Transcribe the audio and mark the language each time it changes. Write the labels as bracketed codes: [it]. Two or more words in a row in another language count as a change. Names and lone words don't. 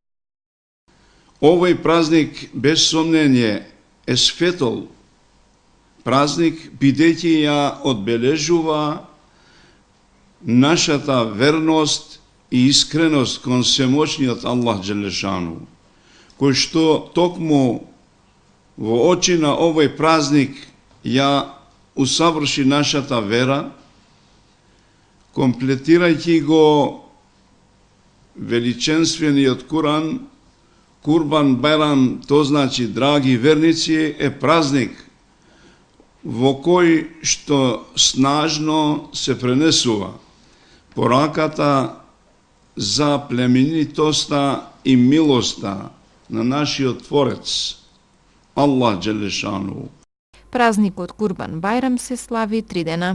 [mk] Овој празник без сомнение е светол празник, бидејќи ја одбележува нашата верност и искреност кон семоќниот Аллах Джелешану, кој што токму во очи на овој празник ја усаврши нашата вера, комплетирајќи го величенствениот Куран Kurban Bajram, [bs] to znači, dragi vernici, je praznik [mk] во кој што снажно се пренесува пораката за племенитоста и милоста на нашиот Творец, Аллах Джелешану. Празникот Курбан Бајрам се слави 3 дена.